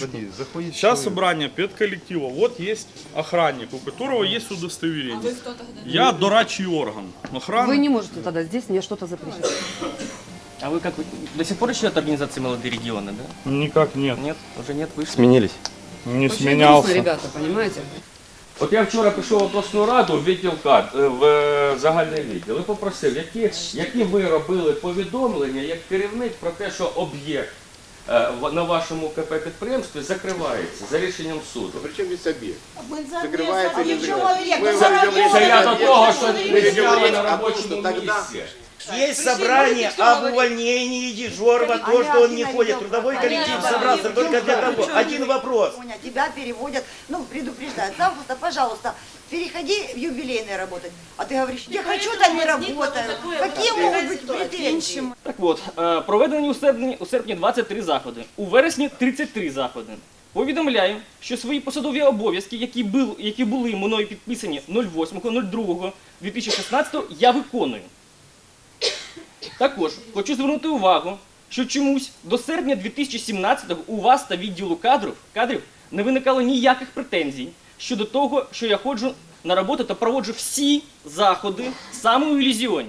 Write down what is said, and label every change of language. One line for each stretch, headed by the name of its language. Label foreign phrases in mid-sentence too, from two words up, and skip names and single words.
Russian: Сейчас собрание педколлектива. Вот есть охранник, у которого есть удостоверение. А вы кто тогда? Я дорадчий орган. Охрана. Вы не можете тогда здесь мне что-то запретить. А вы как, до сих пор еще от организации «Молодые регионы», да? Никак нет. Нет, уже нет, вышли. Сменились? Не Очень сменялся. грустно, ребята, понимаете?
Ukrainian: От я вчора пішов в обласну раду, в відділ в загальний відділ і попросив, які ви робили повідомлення як керівник про те, що об'єкт на вашому КП підприємстві закривається за рішенням суду.
Russian: Причем здесь объект?
Ukrainian: Закривається не закривається. Це я до того, що не зняли на робочому місці.
Russian: Есть собрание об увольнении Ежорова, то, что он не ходит. Трудовой коллектив собрался только для того. Один вопрос. Тебя переводят, ну, предупреждают. Завтра, пожалуйста, переходи в юбилейное работать. А ты говоришь, я хочу, там не работаю. Какие могут быть претензии?
Ukrainian: Так от, проведені у серпні 23 заходи, у вересні 33 заходи. Повідомляю, що свої посадові обов'язки, які були мною підписані 08.02.2016, я виконую. Також хочу звернути увагу, що чомусь до серпня 2017-го у вас та відділу кадрів не виникало ніяких претензій щодо того, що я ходжу на роботу та проводжу всі заходи саме у ілюзіоні.